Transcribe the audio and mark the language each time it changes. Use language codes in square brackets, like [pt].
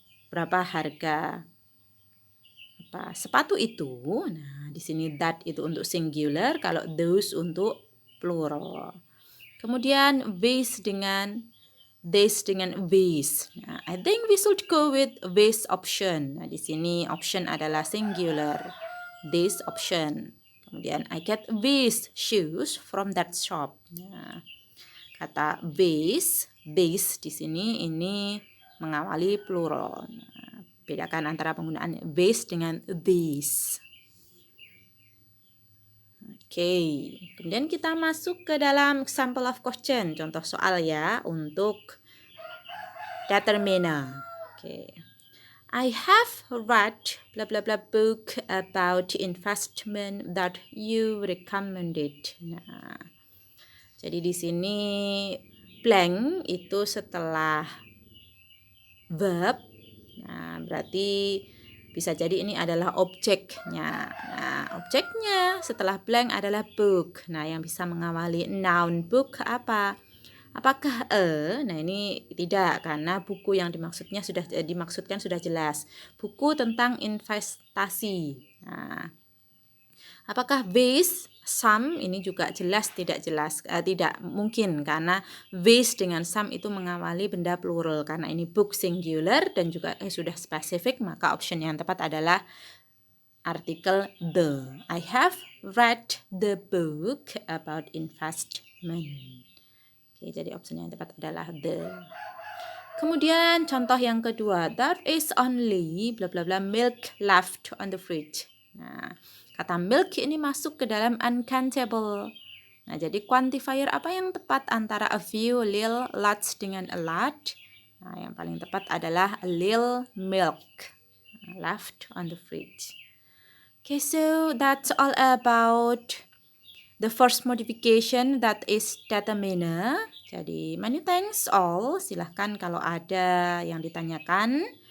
[id] Berapa harga sepatu itu? Nah, di sini that itu untuk singular, kalau those untuk plural. Kemudian this dengan this. [en] Nah, I think we should go with this option. [id] Nah, di sini option adalah singular. [en] This option. [id] Kemudian [en] I get these shoes from that shop. [id] Nah, kata this di sini ini mengawali plural. Nah, bedakan antara penggunaan this dengan these. Oke, kemudian kita masuk ke dalam [en] example of question, [id] contoh soal ya untuk determiner. Oke. [en] I have read blah blah blah book about investment that you recommended. [id] Nah, jadi di sini blank itu setelah verb. Nah, berarti bisa jadi ini adalah objeknya. Nah, objeknya setelah blank adalah book. Nah, yang bisa mengawali noun book apa? Apakah Nah, ini tidak, karena buku yang dimaksudkan sudah jelas. Buku tentang investasi. Nah, apakah base, some ini juga jelas tidak jelas, tidak mungkin karena base dengan some itu mengawali benda plural, karena ini book singular dan juga sudah spesifik, maka option yang tepat adalah artikel the. [en] I have read the book about investment. [id] Oke, jadi option yang tepat adalah the. Kemudian contoh yang kedua, [en] there is only bla bla bla milk left on the fridge. [id] Nah, kata milk ini masuk ke dalam uncountable. Nah, jadi quantifier apa yang tepat antara a few, little, lots dengan a lot? Nah, yang paling tepat adalah [en] a little milk left on the fridge. Okay, so that's all about the first modification, that is determiner. Jadi many thanks all. [id] Silahkan kalau ada yang ditanyakan.